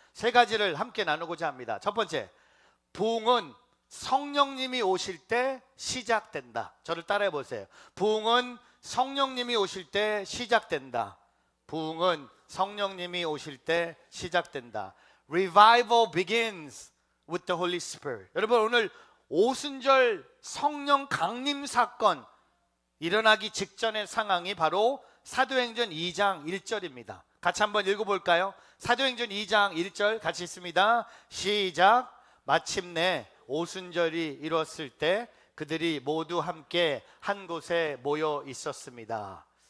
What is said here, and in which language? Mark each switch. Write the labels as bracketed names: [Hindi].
[Korean] 세 가지를 함께 나누고자 합니다. 첫 번째, 부흥은 성령님이 오실 때 시작된다. 저를 따라해 보세요. 부흥은 성령님이 오실 때 시작된다. 부흥은 성령님이 오실 때 시작된다. [English] Revival begins with the Holy Spirit. [Korean] 여러분, 오늘 오순절 성령 강림 사건 일어나기 직전의 상황이 바로 사도행전 2장 1절입니다. 같이 한번 읽어볼까요? 사도행전 2장 1절 같이 읽습니다. 시작. 마침내 오순절이 이뤘을 때 그들이 모두 함께 한 곳에 모여 있었습니다.